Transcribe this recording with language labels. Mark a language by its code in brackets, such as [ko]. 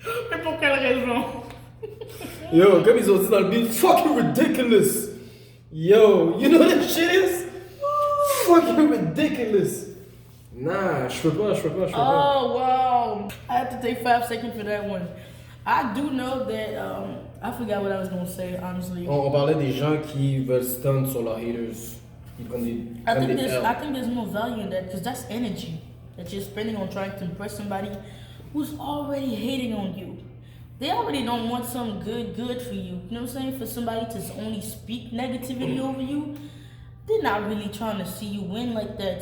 [fr] Mais pour quelle raison? Yo, comme ils ont dit dans le beat, [en] fucking ridiculous. Yo, you know what that shit is? Fucking ridiculous. Nah, [fr] je peux pas. [en] Oh wow! I had to take 5 seconds for that one. I do know that I forgot what I was gonna say honestly. [fr] On parlait des gens qui veulent stun sur leurs haters. Ils prennent des [en] I think there's more value in that because that's energy that you're spending on trying to impress somebody who's already hating on you. They already don't want some good for you. You know what I'm saying? For somebody to only speak negativity over you, they're not really trying to see you win like that.